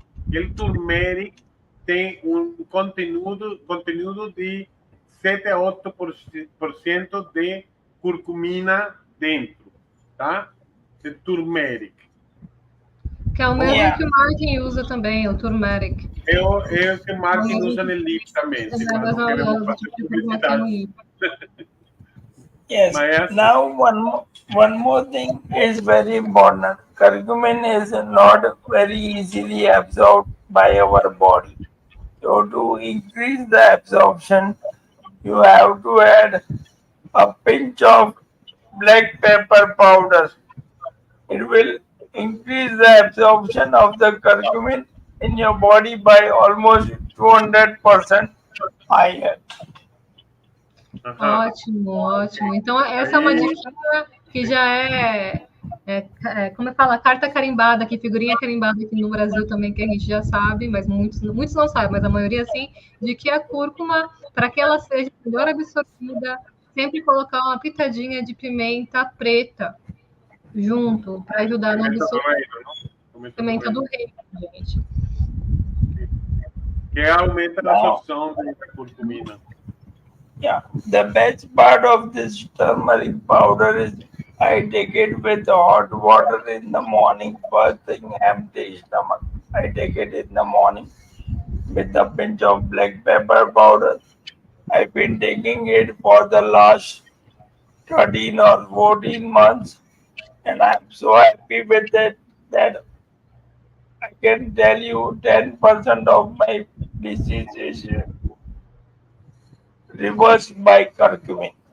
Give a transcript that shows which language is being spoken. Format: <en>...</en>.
<pt>O turmeric tem conteúdo de 7 a 8% de curcumina dentro, tá? De turmeric. Que é o mesmo que o Martin usa também, o turmeric. É o que o Martin usa no livro também, se quando queremos fazer publicidade.</pt> <en>Yes. Now one more thing is very important. Curcumin is not very easily absorbed by our body. So to increase the absorption, you have to add a pinch of black pepper powder. It will increase the absorption of the curcumin in your body by almost 200% higher.</en> <pt>Ótimo. Então, essa é uma dica que já como eu falo, a carta carimbada aqui, figurinha carimbada aqui no Brasil também, que a gente já sabe, mas muitos não sabem, mas a maioria sim, de que a cúrcuma, para que ela seja melhor absorvida, sempre colocar uma pitadinha de pimenta preta junto, para ajudar na absorção. Pimenta do reino, gente. Que aumenta a absorção da curcumina.</pt> <en>Yeah, the best part of this turmeric powder is I take it with hot water in the morning, first thing empty stomach. I take it in the morning with a pinch of black pepper powder. I've been taking it for the last 13 or 14 months, and I'm so happy with it that I can tell you 10% of my disease is reversed by curcumin.</en>